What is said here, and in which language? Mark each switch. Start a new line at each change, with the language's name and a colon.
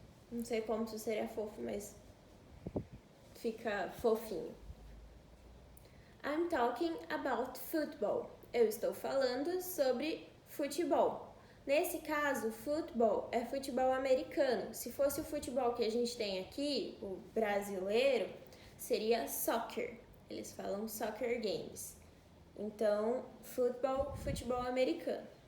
Portuguese: Não sei como isso seria fofo, mas fica fofinho.
English: I'm talking about football.
Portuguese: Eu estou falando sobre futebol. Nesse caso, futebol é futebol americano. Se fosse o futebol que a gente tem aqui, o brasileiro, seria soccer. Eles falam soccer games. Então, futebol americano.